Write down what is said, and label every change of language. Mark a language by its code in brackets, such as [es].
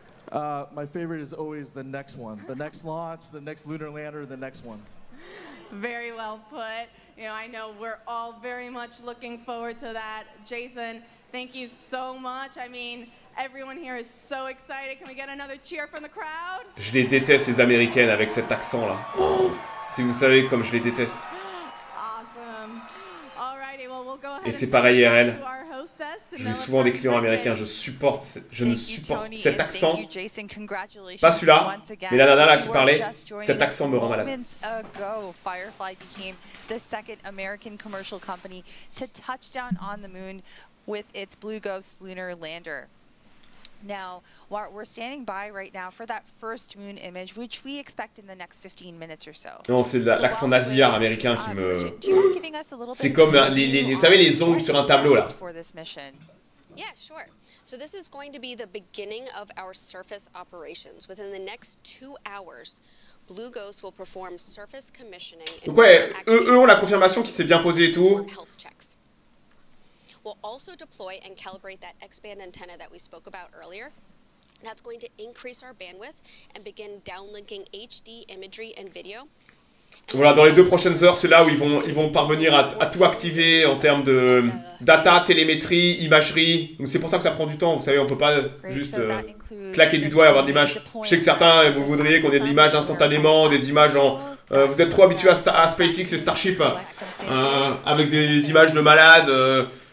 [en] My favorite is always the next one. The next launch, the next lunar lander, the next one. Very well put. You know, I know we're all very much looking forward to that. Jason, thank you so much. I mean, everyone here is so excited. Can we get another cheer from the crowd? [fr] Je les déteste, les Américaines, avec cet accent-là. Oh, si vous savez comme je les déteste. [en] Awesome. Alrighty, well, we'll go ahead. [fr] Et c'est pareil IRL. J'ai souvent des clients américains, je ne supporte cet accent. Pas celui-là, mais la nana là qui parlait, cet accent me rend malade. [en] Firefly became the second American commercial company to touch down on the moon with its Blue Ghost lunar lander. Now, we're standing by right now for that first moon image, which we expect in the next 15 minutes or so. [fr] Non, c'est l'accent nasillard américain qui me... C'est comme, vous savez, les ongles sur un tableau, là. [en] Yeah, sure. So this is going to be the beginning of our surface operations. Within the next 2 hours, Blue Ghost will perform surface commissioning. [fr] Donc ouais, eux ont la confirmation qu'il s'est bien posé et tout. [en] We'll also deploy and calibrate that X-band antenna that we spoke about earlier. That's going to increase our bandwidth and begin downlinking HD imagery and video. [fr] Voilà, dans les 2 prochaines heures, c'est là où ils vont parvenir à tout activer en termes de data, télémétrie, imagerie. Donc c'est pour ça que ça prend du temps. Vous savez, on peut pas juste claquer du doigt et avoir de l'image. Je sais que certains, vous voudriez qu'on ait de l'image instantanément, des images en... vous êtes trop habitués à SpaceX et Starship, avec des images de malades.